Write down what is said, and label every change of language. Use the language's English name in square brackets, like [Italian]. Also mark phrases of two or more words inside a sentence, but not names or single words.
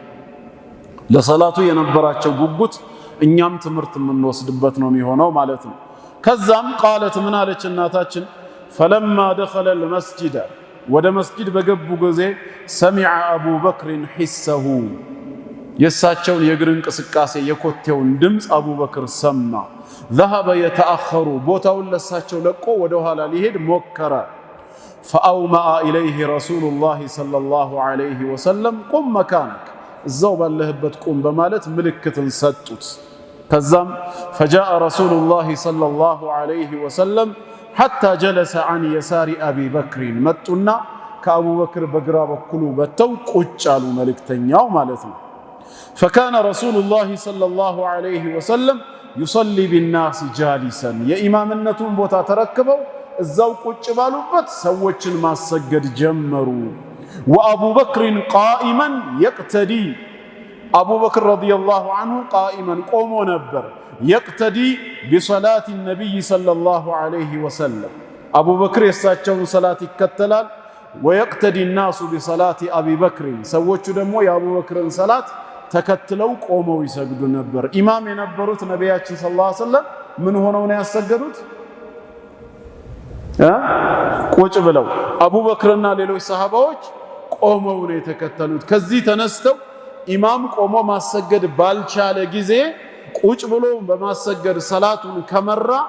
[Amharic] ለሰላቱ የነበራቸው ጉጉት እኛም ትምርት የምንወስድበት ነው የሚሆነው ማለት ነው ከዛም ቃለት ምን አለች እናታችን [Arabic] فلما دخل المسجد [Amharic] ወደ መስጊድ በገቡ ጊዜ [Arabic] سمع ابو بكر حسه [Amharic] የሳቸውን የእግር እንቅስቃሴ የኮቴውን ድምጽ አቡበክር ሰማ [Arabic] ذهب يتاخر [Amharic] ቦታውን ለሳቸው ለቆ ወደ ኋላ ሊሄድ ሞከረ [Arabic] فاومأ اليه رسول الله صلى الله عليه وسلم قم مكانك [Amharic] እዛው ባለህበት ቁም በማለት ምልክትን ሰጡት ከዛም [Arabic] فجاء رسول الله صلى الله عليه وسلم حتى جلس عن يسار ابي بكر [Amharic] መጡና ከአቡ በክር በግራ በኩል በተው ቁጭ አሉ መልእክተኛው ማለት ነው [Arabic] فكان رسول الله صلى الله عليه وسلم يصلي بالناس جالسا [Amharic] የኢማምነቱን ቦታ ተረክበው እዛው ቁጭ ባሉበት ሰዎችን ማሰገድ ጀመሩ [Arabic] وابو بكر قائما يقتدي ابو بكر رضي الله عنه قائما قومو نبر يقتدي بصلاه النبي صلى الله عليه وسلم ابو بكر [Amharic] የሳቸውን ሰላት ይከተላል [Arabic] ويقتدي الناس بصلاه ابي بكر [Amharic] ሰዎቹ ደግሞ የአቡ በክርን ሰላት ተከትለው ቆመው ይሰግዱ ነበር ኢማም የነበሩት ነብያችን [Arabic] صلى الله عليه وسلم [Amharic] ምን ሆነው ነው ያሰገዱት ቁጭ ብለው አቡበክርና ሌሎች ሰሃባዎች ቆመው ነው የተከተሉት። ከዚህ ተነስተው ኢማም ቆሞ ማሰገድ ባልቻለ ጊዜ ቁጭ ብሎ በማሰገድ ሰላቱን ከመራ